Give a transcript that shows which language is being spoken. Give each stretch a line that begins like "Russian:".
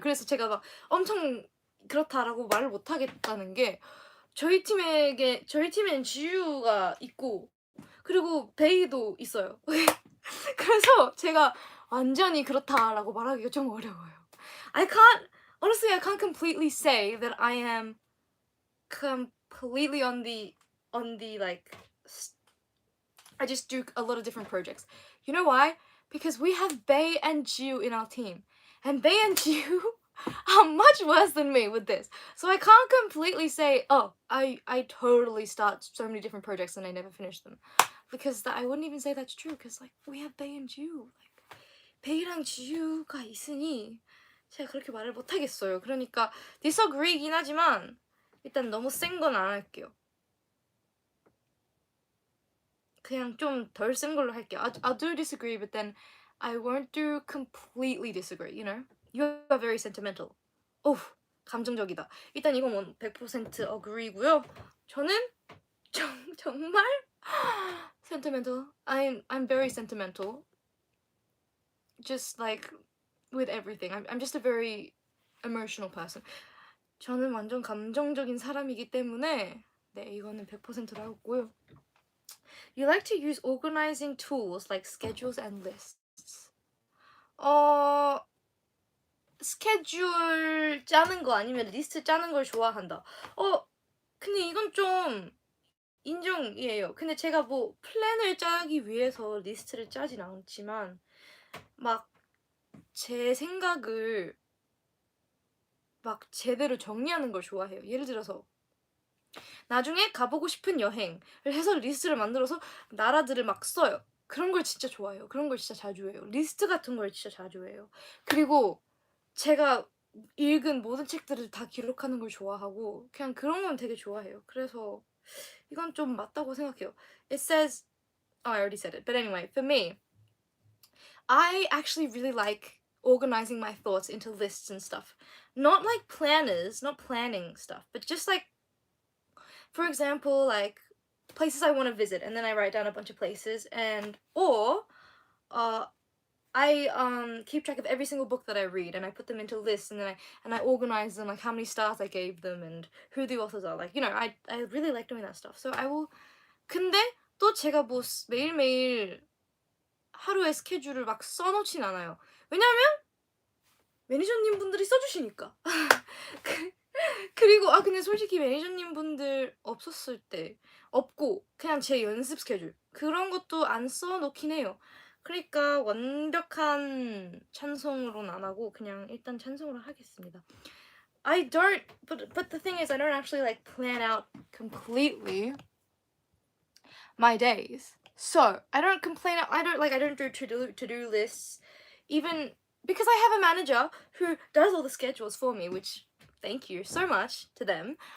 Korean: 그래서 제가 막 엄청 그렇다라고 말을 못 하겠다는 게 저희 팀엔 지유가 있고 그리고 베이도 있어요. 그래서 제가 완전히 그렇다라고 말하기가 좀 어려워요.
English: Honestly, I can't completely say that I am completely on the like I just do a lot of different projects. You know why? Because we have Bae and Jiu in our team. And Bae and Jiu are much worse than me with this. So I can't completely say, oh, I totally start so many different projects and I never finish them. Because I wouldn't even say that's true because like we have Bae and Jiu.
Korean: Like 베이랑 지유가 있으니 제가 그렇게 말을 못 하겠어요. 그러니까 disagree긴 하지만 일단 너무 센 건 안 할게요. 그냥 좀 덜 센 걸로 할게요.
English: I'll do disagree, but then I won't do completely disagree, you know? You are very sentimental.
Korean: 오, 감정적이다. 일단 이건 뭐 100% agree고요. 저는 정말 sentimental.
English: I'm very sentimental. Just like with everything. I'm just a very emotional person.
Korean: 저는 완전 감정적인 사람이기 때문에 네, 이거는 100%로 하고요.
English: You like to use organizing tools like schedules and lists.
Korean: 스케줄 짜는 거 아니면 리스트 짜는 걸 좋아한다. 근데 이건 좀 인정이에요. 근데 제가 뭐 플랜을 짜기 위해서 리스트를 짜진 않지만 막 제 생각을 막 제대로 정리하는 걸 좋아해요. 예를 들어서 나중에 가보고 싶은 여행을 해서 리스트를 만들어서 나라들을 막 써요. 그런 걸 진짜 좋아해요. 그런 걸 진짜 자주 해요. 리스트 같은 걸 진짜 자주 해요. 그리고 제가 읽은 모든 책들을 다 기록하는 걸 좋아하고 그냥 그런 건 되게 좋아해요. 그래서 이건 좀 맞다고 생각해요.
English: It says, I already said it, but anyway, for me, I actually really like organizing my thoughts into lists and stuff. Not like planners, not planning stuff, but just like, for example, like places I want to visit, and then I write down a bunch of places, or I keep track of every single book that I read, and I put them into lists, and then I organize them, like how many stars I gave them and who the authors are. Like, you know, I really like doing that stuff. So I will.
Korean: 근데 또 제가 뭐 매일매일 하루의 스케줄을 막 써놓진 않아요. 왜냐면 매니저님 분들이 써주시니까. 그리고 근데 솔직히 매니저님 분들 없었을 때 없고 그냥 제 연습 스케줄 그런 것도 안 써놓긴 해요. 그러니까 완벽한 찬송으로는 안 하고 그냥 일단 찬송으로 하겠습니다.
English: I don't, but the thing is, I don't actually like plan out completely my days. So I don't complain. I don't do to-do lists, even because I have a manager who does all the schedules for me, which thank you so much to them.